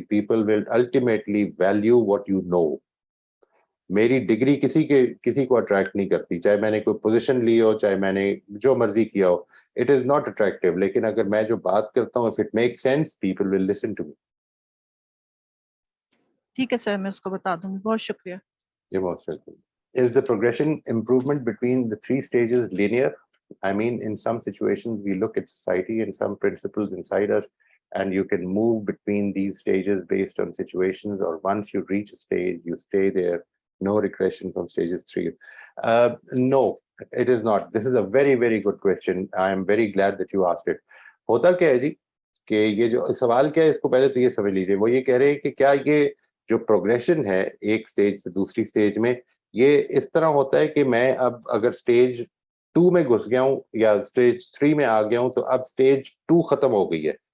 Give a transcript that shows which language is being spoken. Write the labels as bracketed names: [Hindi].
[English] People will ultimately value what you know. [Urdu] میری degree کسی کو اٹریکٹ نہیں کرتی, چاہے میں نے کوئی پوزیشن لی ہو, چاہے میں نے جو مرضی کیا ہو, [English] It is not attractive. [Urdu] لیکن اگر میں جو بات کرتا ہوں, [English] If it make sense, people will listen to me. [Urdu] ٹھیک ہے سر, میں اس کو بتا دوں گی, بہت شکریہ. [English] You're most welcome. Is the progression improvement between the three stages linear? I mean, in some situations, we look at society and some principles inside us, and you can move between these stages based on situations, or once you reach a stage, you stay there, no regression from stages 3. No, it is not. This is a very, very good question. I am very glad that you asked it. [Urdu] ہوتا کیا ہے جی کہ یہ جو سوال کیا ہے, اس کو پہلے تو یہ سمجھ لیجیے. وہ یہ کہہ رہے ہیں کہ کیا یہ جو پروگریشن ہے ایک سٹیج سے دوسری سٹیج میں, یہ اس طرح ہوتا ہے کہ میں اب اگر سٹیج 2 میں گھس گیا ہوں یا سٹیج 3 میں آ گیا ہوں, تو اب سٹیج 2 ختم ہو گئی ہے.